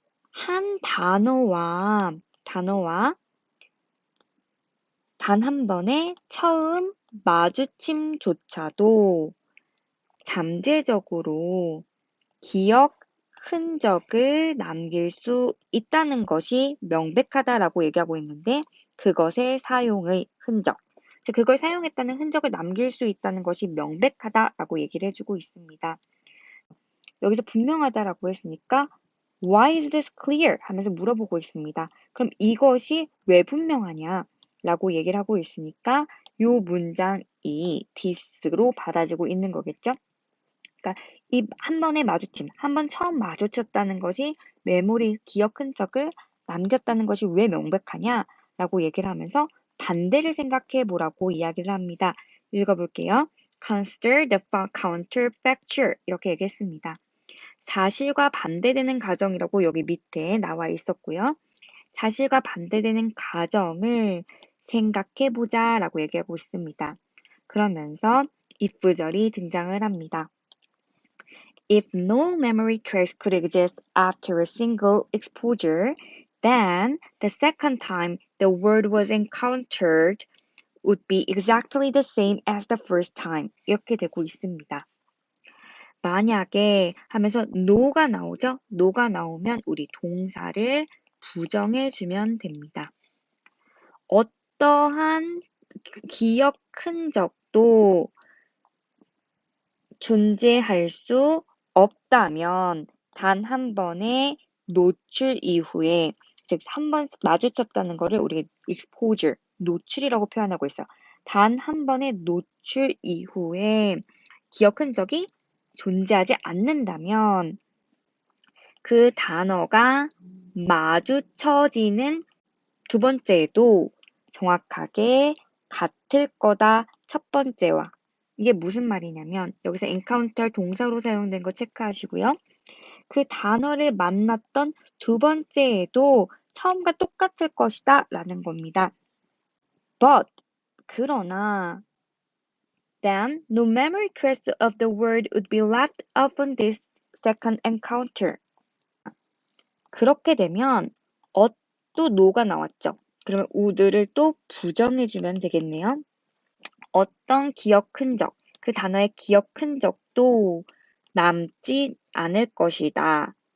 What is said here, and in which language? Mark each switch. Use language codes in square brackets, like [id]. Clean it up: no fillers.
[ko] 한 단어와 단 한 번의 처음 마주침조차도 잠재적으로 기억 흔적을 남길 수 있다는 것이 명백하다라고 얘기하고 있는데 그것의 사용의 흔적, 즉 그걸 사용했다는 흔적을 남길 수 있다는 것이 명백하다라고 얘기를 해주고 있습니다. 여기서 분명하다라고 했으니까 [en] Why is this clear? [ko] 하면서 물어보고 있습니다. 그럼 이것이 왜 분명하냐? 라고 얘기를 하고 있으니까 요 문장이 this로 받아지고 있는 거겠죠? 그러니까 이 한 번의 마주침, 한 번 처음 마주쳤다는 것이 메모리 기억 흔적을 남겼다는 것이 왜 명백하냐? 라고 얘기를 하면서 반대를 생각해 보라고 이야기를 합니다. 읽어볼게요. [en] Consider the counterfactual [ko] 이렇게 얘기했습니다. 사실과 반대되는 가정이라고 여기 밑에 나와 있었고요. 사실과 반대되는 가정을 생각해 보자 라고 얘기하고 있습니다. 그러면서 if절이 등장을 합니다. [en] If no memory trace could exist after a single exposure, then the second time the word was encountered would be exactly the same as the first time. [ko] 이렇게 되고 있습니다. 만약에 하면서 no가 나오죠? no가 나오면 우리 동사를 부정해주면 됩니다. 어떠한 기억 흔적도 존재할 수 없다면 단 한 번의 노출 이후에, 즉 한 번 마주쳤다는 거를 우리가 exposure, 노출이라고 표현하고 있어요. 단 한 번의 노출 이후에 기억 흔적이 존재하지 않는다면 그 단어가 마주쳐지는 두 번째에도 정확하게 같을 거다 첫 번째와. 이게 무슨 말이냐면 여기서 encounter 동사로 사용된 거 체크하시고요. 그 단어를 만났던 두 번째에도 처음과 똑같을 것이다 라는 겁니다. [en] But [ko] 그러나 [en] then no memory trace of the word would be left upon this second encounter. [ko] 그렇게 되면 또 no가 나왔죠. 그러면 would를 또 부정해주면 되겠네요. 어떤 기억 흔적, 그 단어의 기억 흔적도 남지 않을 것이다.